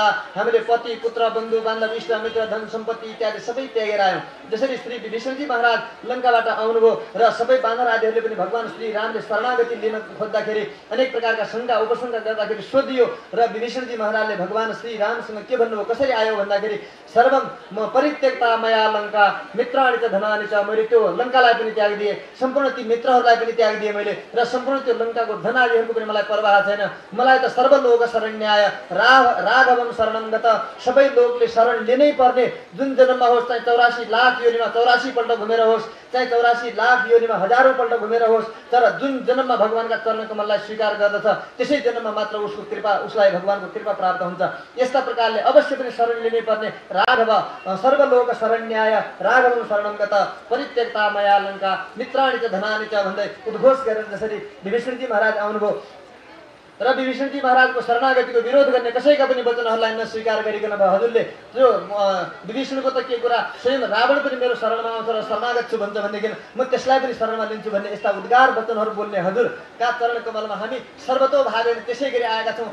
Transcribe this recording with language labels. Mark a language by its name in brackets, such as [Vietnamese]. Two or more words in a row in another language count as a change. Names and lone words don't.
[Nepali] हामीले पति पुत्र बन्धु बान्धव इष्ट मित्र धन सम्पत्ति इत्यादि सबै त्यागेर आयौँ। जसरी श्री विभीषणजी महाराज लङ्काबाट आउनुभयो र सबै बानर आदिहरूले पनि भगवान श्री रामले शरणागति लिन खोज्दाखेरि अनेक प्रकारका शङ्का उपशङ्का गर्दाखेरि सोधियो र विभीषणजी महाराजले भगवान श्री रामसँग के भन्नुभयो, कसरी आयो भन्दाखेरि [Sanskrit] सर्वम म परित्यक्ता मया लङ्का मित्राणि च धनानि च। [Nepali] मैले त्यो लङ्कालाई पनि त्याग दिएँ, सम्पूर्ण ती मित्रहरूलाई पनि त्याग दिएँ मैले, र सम्पूर्ण त्यो लङ्काको धन आदिहरूको पनि मलाई परवाह छैन। मलाई त [Sanskrit] सर्वलोक शरण्याय राघवम शरणम गत। [Nepali] सबै लोकले शरण लिनै पर्ने, जुन जन्ममा होस्, चाहे 84 लाख योनिमा 84 पल्ट घुमेर होस्, चाहे 84 लाख योनिमा हजारौँ पल्ट घुमेर होस्, तर जुन जन्ममा भगवानका चरण कमललाई स्वीकार गर्दछ त्यसै जन्ममा मात्र उसको कृपा, उसलाई भगवानको कृपा प्राप्त हुन्छ। यस्ता प्रकारले अवश्य पनि शरण लिनै पर्ने [Sanskrit] राघव सर्वलोक शरण्याय राघवम शरणम गत परित्यक्ता मया लङ्का मित्राणि च धनानि च [Nepali] भन्दै उद्घोष गरेर जसरी विभीषणजी महाराज आउनुभयो र विभीषणजी महाराजको शरणागतिको विरोध गर्ने कसैका पनि वचनहरूलाई नस्वीकार गरिकन भयो। हजुरले जो विभीषणको त के कुरा, स्वयं रावण पनि मेरो शरणमा आउँछ र शरणागत छु भन्छ भनेदेखि म त्यसलाई पनि शरणमा लिन्छु भन्ने यस्ता उद्गार वचनहरू बोल्ने हजुरका चरण कमलमा हामी सर्वतोभावेन त्यसै गरी आएका छौँ।